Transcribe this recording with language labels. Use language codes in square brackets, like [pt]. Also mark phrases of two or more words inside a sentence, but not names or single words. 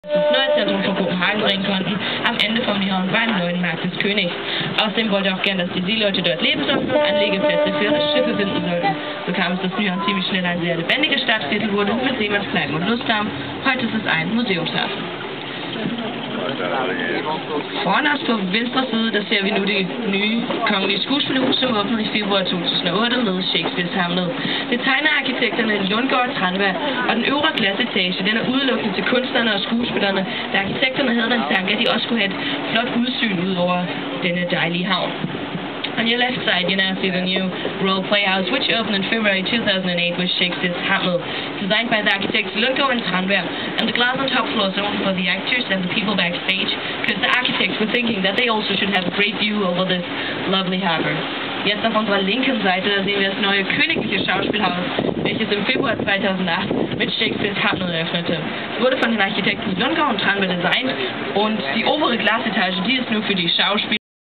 [de] Das neue Zentrum von Kopenhagen bringen konnten, am Ende vom ihren Weinleuten des Königs. Außerdem wollte er auch gern, dass die Seeleute dort leben sollten und Anlegeplätze für ihre Schiffe finden sollten. So kam es, dass Nyhavn ziemlich schnell ein sehr lebendiges Stadtviertel wurde mit Seemannskneipen und Lusthafen. Heute ist es ein Museumshafen. [da] Foran os på venstre side, der ser vi nu det nye kongelige skuespilhus, som åbnede i februar 2008 med Shakespeares Hamlet. Det tegner arkitekterne Lundgaard og Tranberg, og den øvre glasetage, den er udelukkende til kunstnerne og skuespillerne, da arkitekterne havde den tanke, at de også skulle have et flot udsyn ud over denne dejlige havn. [en] On your left side, you now see the new Royal Playhouse, which opened in February 2008 with Shakespeare's Hamlet, designed by the architects Lundgaard and Tranberg, and the glass on top floor is only for the actors and the people backstage, because the architects were thinking that they also should have a great view over this lovely harbor. [de] Jetzt auf unserer linken Seite, da sehen wir das neue königliche Schauspielhaus, welches im Februar 2008 mit Shakespeares Hamlet eröffnete. Es wurde von den Architekten Lundgaard und Tranberg designt und die obere Glasetage, die ist nur für die Schauspieler